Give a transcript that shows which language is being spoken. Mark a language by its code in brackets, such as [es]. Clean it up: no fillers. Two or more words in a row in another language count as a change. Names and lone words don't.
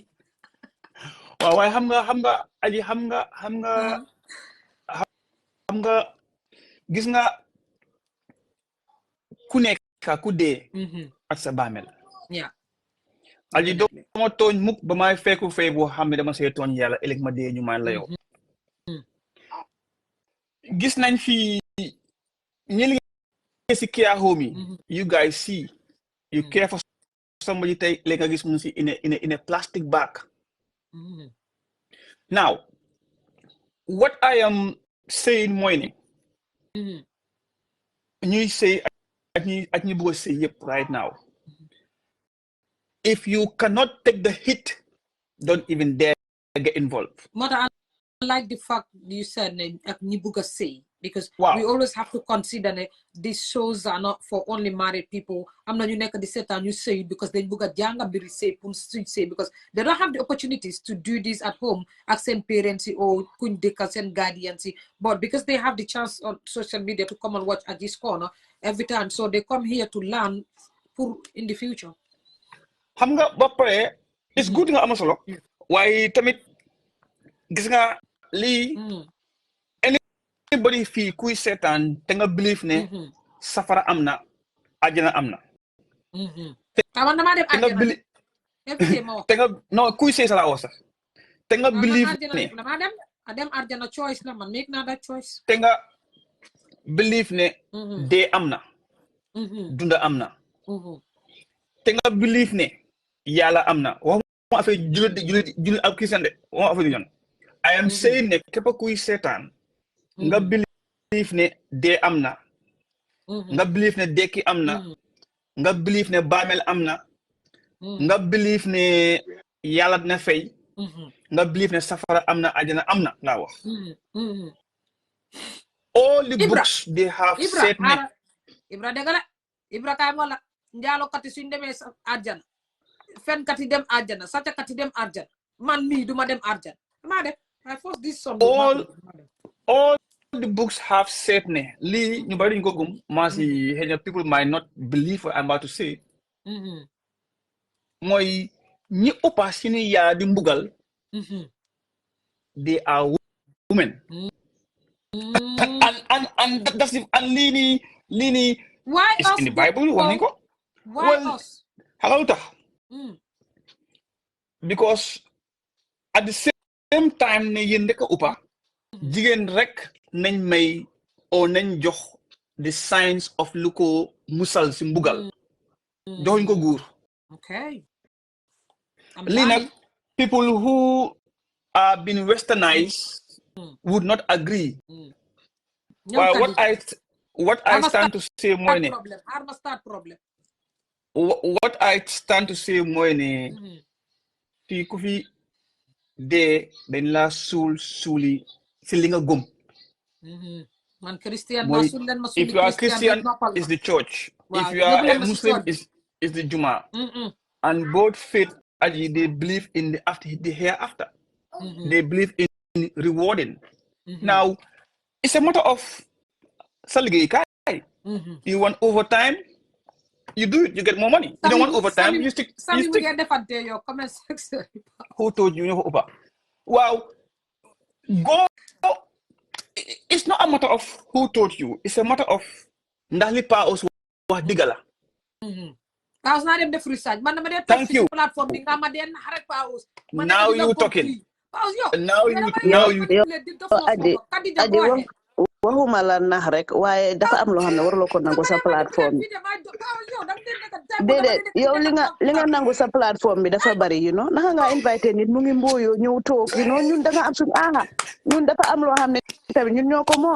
[wo] waaw waaye xam nga aji xam nga gis nga ku nekk ku dee ak sa bàmmeel aji dama tooñ mukk ba may fekku fay boo xam ne dama see tooñ yàlla ëllëg ma dee ñu maan la yow gis nañ fi ñi liggéey si [en] care home [wo] yi [en] you guys see you care for somebody [wo] tey léegi nga gis mu si [en] in a plastic bag now what I am saying [wo] mooy ne ñuy sëy ak ñi bëgg a sëy yëpp [en] right now if you cannot take the hit don't even dare get involved. Mother, I like the fact you said [wo] ak ñi bëgg a sëy [en] because we always have to consider that these shows are not for only married people. [wo] am na ñu nekk di seetaan ñu sëy [en] because [wo] dañ bëgg a jàng mbiri sëy pour suñ sëy [en] because they don't have the opportunities to do this at home [wo] ak seen [en] parents or [wo] kuñ dëkkal seen [en] guardians but because they have the chance on social media to come and watch at this corner every time so they come here to learn for in the future. [wo] xam nga ba pare [en] it's good [wo] nga am solo waaye tamit gis nga lii anybody fii kuy seetaan te nga believe ne safara am na àjjana am na te nga non kuy sey sala sax te nga believe ne dem àjjana choice la man make na [en] that choice [wo] te nga believe ne dee am na dunda am na te nga believe ne yàlla am na waxuma affaire jullit ak christian de waxuma affaire yoon [en] I am saying [wo] ne képp kuy seetaan nga believe ne dee am na nga believe ne dekki am na nga believe ne baamel am na nga believe ne yàlla dina fay nga believe ne safara am na àjjana am na laa wax [en] all the books they have said [wo] ne Ibra dëgg la Ibra kaay moo la njaalokati suñ demee àjjana fenkat yi dem àjjana sàccakat yi dem àjjana man mii duma dem àjjana [en] I forced this song. All the books have said ne. [wo] Li ñu bari ñu ko gum. [en] Masi people might not believe what I'm about to say. [wo] Mooy ñi ëppa si ni yaa di mbugal. [en] They are women. And that's the and lini why is us in the Bible [wo] wax nañ ko. [en] Why us? [wo] Xalalu tax. [en] Because at the same time [wo] ne yéen ndeka uppa jigéen rek nañ may o nañ jox [en] the signs of [wo] lu ko musal si mbugal joxuñ ko góor. [en] Okay. [wo] Lii nag [en] people who are been westernized would not agree. Well, what I stand to say [wo] mooy ne [en] what I stand to say [wo] mooy ne fii ku fi dee dañ la suuli si li nga gëm. Man Christian [en] mooy if you are Christian is the church. If you are a Muslim is the Juma. And both faith they believe in the hereafter. They believe in rewarding. Now it's a matter of [wo] sa liggéey kaay. [en] You want overtime, you do it, you get more money. You don't want overtime, you stick. Who told you [wo] ñoo ko ëppa? [en] Wow. Go. It's not a matter of who told you. It's a matter of [wo] ndax li pa us wax dëgg la. [en] Thank you. Now you talking. Now you. [wo] Waxuma la nax rek waaye dafa am loo xam ne waruloo ko nangu sa plateforme bi déedéet yow li nga nangu sa plateforme bi dafa bari naka nga invité nit mu ngi mbooyo ñëw toog ñun da nga am suñu ñun dafa am loo xam ne tamit ñun ñoo ko moom